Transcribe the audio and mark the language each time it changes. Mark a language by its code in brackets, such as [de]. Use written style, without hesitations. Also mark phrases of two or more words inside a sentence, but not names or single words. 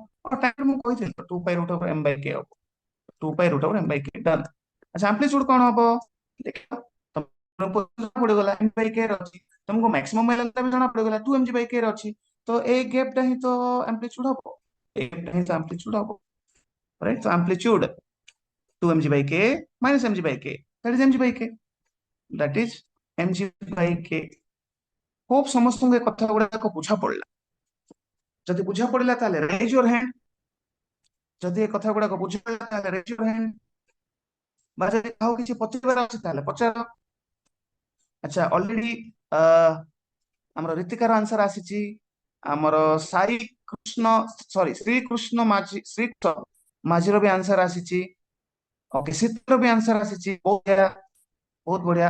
[or] ଟାଇମ ମୁଁ କହିଥିଲି 2 [en] pi root over m by k [or] ହବ। 2 [en] pi root over m by k, [or] ଡନ୍। ଆଚ୍ଛା, ଆମ୍ପ୍ଲିଚ୍ୟୁଡ କଣ ହବ? ଦେଖିବା, ତମକୁ ପଡିଗଲା [en] m by k [or] ର ଅଛି, ତମକୁ [en] maximum elongation [or] ବି ଜଣା ପଡିଗଲା [en] 2mg by k [or] ର ଅଛି। ତ ଏଇ ଗ୍ୟାପ ଟା ହିଁ ତ ଆମ୍ପ୍ଲିଚ୍ୟୁଡ ହବ, ଏଇ ଗ୍ୟାପ ଟା ହିଁ ତ ଆମ୍ପ୍ଲିଚ୍ୟୁଡ ହବ, ରାଇଟ। [en] ତ ଆମ୍ପ୍ଲିଚ୍ୟୁଡ 2mg by k minus mg by k, that is mg by k, that is mg by k। [or] ହୋପ ସମସ୍ତଙ୍କୁ ଏ କଥା ଗୁଡାକ ବୁଝା ପଡିଲା। ଯଦି ବୁଝା ପଡିଲା ତାହେଲେ [en] raise your hand। [or] ଯଦି ଏ କଥା ଗୁଡାକ ବୁଝା ପଡିଲା ତାହେଲେ [en] raise your hand। [or] ବା ଯଦି କାହାକୁ କିଛି ପଚାରିବାର ଅଛି ତାହେଲେ ପଚାର। ଆଚ୍ଛା, ଅଲରେଡି ଆମର ରୀତିକାର ଆନ୍ସର ଆସିଛି। ଆମର ସାଇ କୃଷ୍ଣ, ସରି ଶ୍ରୀକୃଷ୍ଣ ମାଝୀ, ଶ୍ରୀକୃଷ୍ଣ ମାଝୀର ବି ଆନ୍ସର ଆସିଛି। ଓକେ, ଶୀତର ବି ଆନ୍ସର ଆସିଛି। ବହୁତ ବଢିଆ, ବହୁତ ବଢିଆ।